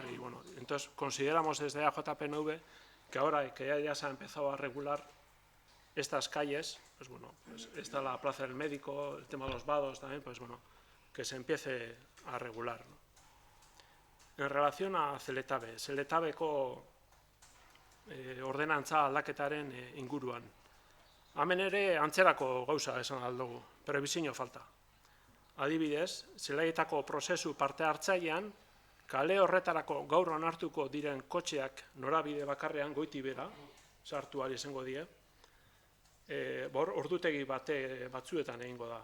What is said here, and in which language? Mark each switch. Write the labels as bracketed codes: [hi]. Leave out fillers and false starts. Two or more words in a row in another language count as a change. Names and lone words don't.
[es] Y bueno, entonces consideramos desde AJPNV que ahora que ya se ha empezado a regular estas calles, pues bueno, pues está la plaza del médico, el tema de los vados también, pues bueno, que se empiece a regular, ¿no? En relación a [eu] Zeletabeko ordenantza aldaketaren inguruan. Hemen ere antzerako gauza esan aldugu, prebizio falta. Adibidez, zelaietako prozesu parte hartzailean, kale horretarako gaur onartuko diren kotxeak norabide bakarrean goiti bera, sartu ahal izango die, ordutegi batzuetan egingo da.